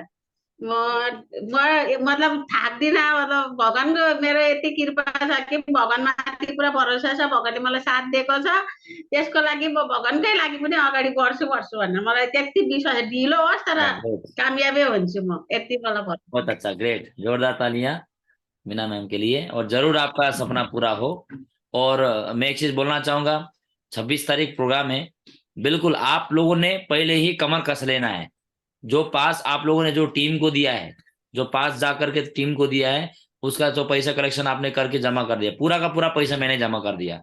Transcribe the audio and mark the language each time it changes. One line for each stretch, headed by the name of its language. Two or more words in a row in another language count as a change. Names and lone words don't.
Nepali: म मतलब थाक्दिनँ। मतलब भगवानको मेरो यति कृपा छ कि भगवानमाथि पुरा भरोसा छ, भगवानले मलाई साथ दिएको छ। त्यसको लागि म भगवानकै लागि पनि अगाडि बढ्छु भनेर मलाई त्यति विश्वास, ढिलो होस् तर कामयाबै हुन्छु म, यति मलाई भरोसा।
Hindi: बहुत अच्छा, ग्रेट। जोरदार तालियां मीना मैम के लिए। और जरूर आपका सपना पूरा हो। और मैं एक चीज बोलना चाहूंगा, 26 तारीख प्रोग्राम है। बिल्कुल आप लोगों ने पहले ही कमर कस लेना है, जो पास आप लोगों ने जो टीम को दिया है, जो पास जा करके टीम को दिया है, उसका जो पैसा कलेक्शन आपने करके जमा कर दिया, पूरा का पूरा पैसा मैंने जमा कर दिया।